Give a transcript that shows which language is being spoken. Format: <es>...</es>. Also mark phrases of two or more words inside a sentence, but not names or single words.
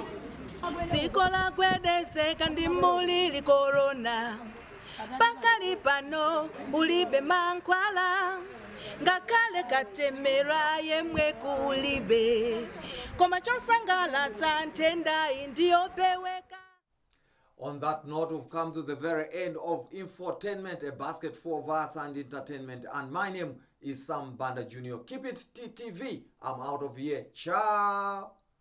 <ny>Dziko lagwedezeka ndi mulili corona, pakali pano ulibe mankhwala, ngakhale katemera yemwe kulibe, koma chosangalatsa nthendayi ndiyopeweka.</ny> <en>On that note, we've come to the very end of Infotainment, a basket full of arts and entertainment. And my name is Sam Banda Jr. Keep it TTV. I'm out of here. Ciao.</en>